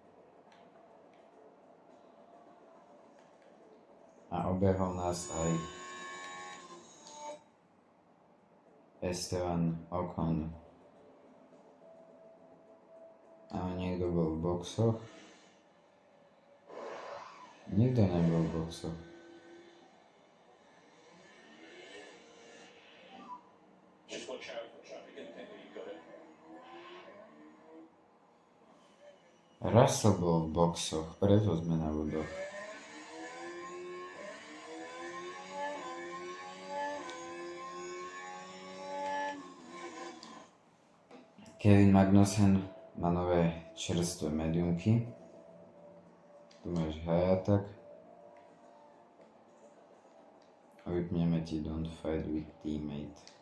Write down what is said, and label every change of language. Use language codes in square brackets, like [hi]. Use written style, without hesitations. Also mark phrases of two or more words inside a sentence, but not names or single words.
[sk] A obehol nás aj Esteban Ocon. A niekto bol v boxoch? Nikto nebol v boxoch. [en] Just watch out for traffic and think that you've got it. [sk] Russell bol v boxoch, preto sme na bodoch. Kevin Magnussen má nové čerstvé mediumky. Tu máš [en] high attack. [sk] A vypneme ti [en] don't fight with teammate.